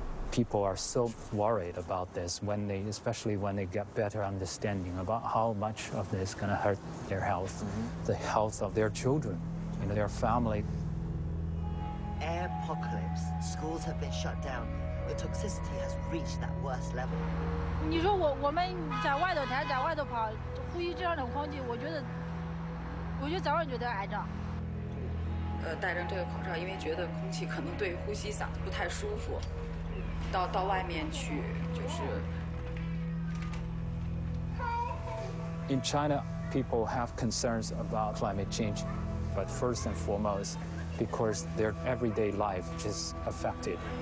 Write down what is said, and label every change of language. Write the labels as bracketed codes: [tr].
[en] People are so worried about this, especially when they get better understanding about how much of this is going to hurt their health, the health of their children, their family. Air apocalypse. Schools have been shut down. The toxicity has reached that worst level. [zh] 你说我们在外头待，在外头跑，呼吸这样的空气，我觉得早晚就得癌症。戴上这个口罩，因为觉得空气可能对呼吸嗓子不太舒服，到外面去就是。 [en] In China, people have concerns about climate change, but first and foremost, because their everyday life is affected.